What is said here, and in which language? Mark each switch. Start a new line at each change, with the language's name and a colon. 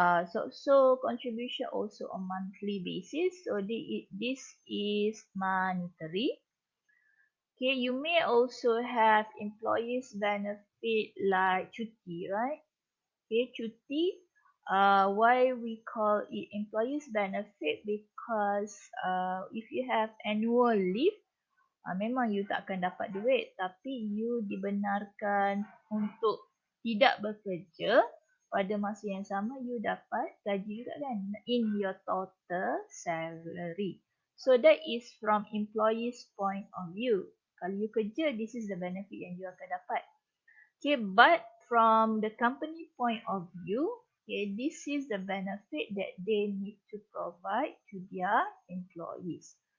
English: So contribution also on monthly basis. So this is monetary. Okay, you may also have employees benefit like cuti, right? Okay, cuti. Why we call it employees benefit? Because if you have annual leave,
Malay: memang you tak akan dapat duit, tapi you dibenarkan untuk tidak bekerja pada masa yang sama, you dapat gaji juga kan
English: in your total salary. So that is from employee's point of view.
Malay: Kalau you kerja,
English: this is the benefit
Malay: yang you akan dapat.
English: Okay, but from the company point of view, okay, this is the benefit that they need to provide to their employees.